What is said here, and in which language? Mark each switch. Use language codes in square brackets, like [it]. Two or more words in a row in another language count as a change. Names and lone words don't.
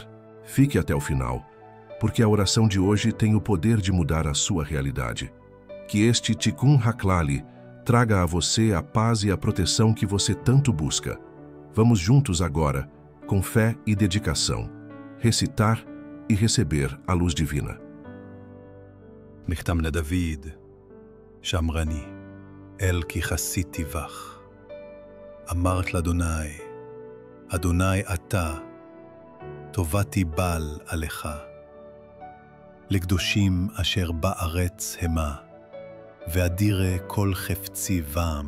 [pt] Fique até o final, porque a oração de hoje tem o poder de mudar a sua realidade. Que este Tikkun HaKlali traga a você a paz e a proteção que você tanto busca. Vamos juntos agora, com fé e dedicação, recitar e receber a luz divina. [he] נכתם לדוד, שמרני, אל כי חסיתי בך. אמרת לאדוני, אדוני אתה, טובתי בל עליך. לקדושים אשר בארץ המה, ואדירה כל חפצי בם.